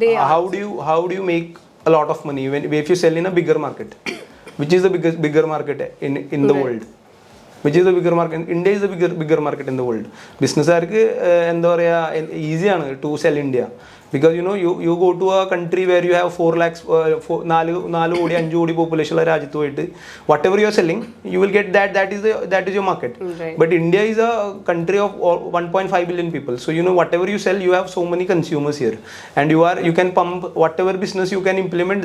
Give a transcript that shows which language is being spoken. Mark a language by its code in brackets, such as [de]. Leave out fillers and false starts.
[en] how do you make a lot of money if you sell in a bigger market? Which is the bigger market in the world? Which is the bigger market? India is the bigger market in the world. [ml] ബിസിനസ്സുകാർക്ക് എന്താ പറയുക, ഈസിയാണ് [en] To sell India. Because you go to a country where you have 4 lakhs, [ml] 4 കോടി 5 കോടി population ഉള്ള രാജ്യത്ത് പോയിട്ട് [en] whatever you are selling, you will get that is your market. Right. But India is a country of 1.5 billion people. So whatever you sell, you have so many consumers here, and you can pump whatever business you can implement.